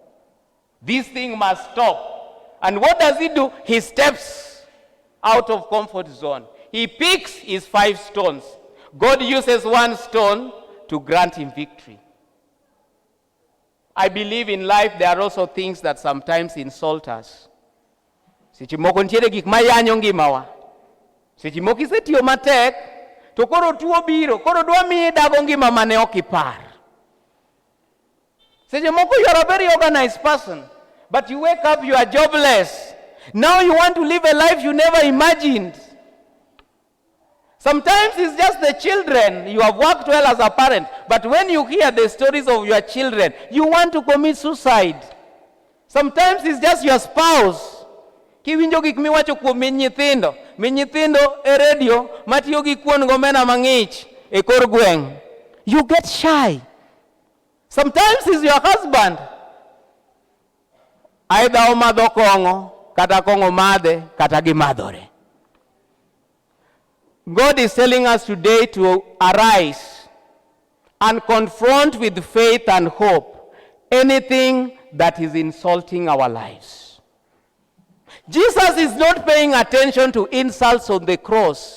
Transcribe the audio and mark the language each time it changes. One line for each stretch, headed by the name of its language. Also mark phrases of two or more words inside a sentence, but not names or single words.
English: This thing must stop. And what does he do? He steps out of comfort zone. He picks his 5 stones. God uses 1 stone to grant him victory. I believe in life there are also things that sometimes insult us.
Luo (Kenya and Tanzania): Seche moko ntiere gik mayanyo ngimawa. Seche moko isetiyo matek, to koro tuo biro, koro dwa miyi dago ngima mane ok ipar. Seche moko
English: you are a very organized person, But you wake up, you are jobless. Now you want to live a life you never imagined. Sometimes it's just the children. You have worked well as a parent, but when you hear the stories of your children, you want to commit suicide. Sometimes it's just your spouse.
Luo (Kenya and Tanzania): Kiwinjo gik miwacho kuom min nyithindo e radio matiyo gi kuon gomena mang'ich e kor gweng'.
English: You get shy. Sometimes it's your husband.
Luo (Kenya and Tanzania): Either omadho kong'o, kata kong'o madhe, kata gimadhore.
English: God is telling us today to arise and confront with faith and hope anything that is insulting our lives. Jesus is not paying attention to insults on the cross.